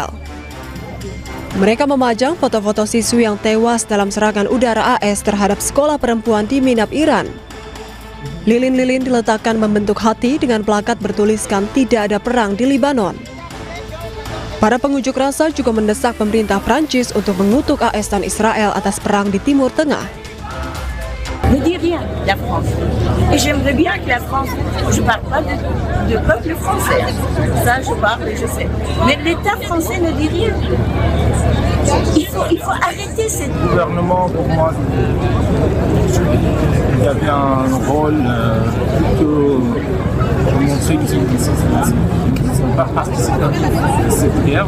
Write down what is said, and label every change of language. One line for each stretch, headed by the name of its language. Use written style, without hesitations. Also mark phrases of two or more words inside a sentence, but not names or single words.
Indonesian: Mereka memajang foto-foto siswi yang tewas dalam serangan udara AS terhadap sekolah perempuan di Minab, Iran. Lilin-lilin diletakkan membentuk hati dengan plakat bertuliskan "Tidak ada perang di Lebanon". Para pengunjuk rasa juga mendesak pemerintah Prancis untuk mengutuk AS dan Israel atas perang di Timur Tengah.
French: Ne dit rien, la France. Et j'aimerais bien que la France, je parle pas de peuple français, ça je parle et je sais, mais l'État français ne dit rien. Il c'est... Le gouvernement, pour moi, il y avait un rôle plutôt pour montrer qu'ils ne sont pas participants de cette guerre.